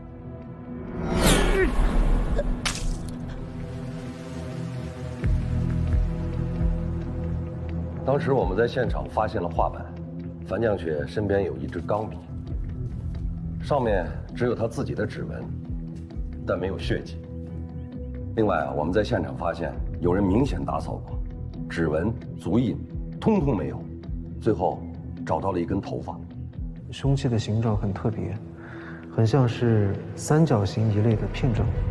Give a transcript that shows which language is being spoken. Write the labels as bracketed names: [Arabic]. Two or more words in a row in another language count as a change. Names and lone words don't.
[Chinese] 當時我們在現場發現了畫板，樊降雪身邊有一支鋼筆。上面只有他自己的指紋，但沒有血跡。另外啊，我們在現場發現有人明顯打掃過，指紋、足印，通通沒有。最後找到了一根頭髮。兇器的形狀很特別，很像是三角形一類的片狀。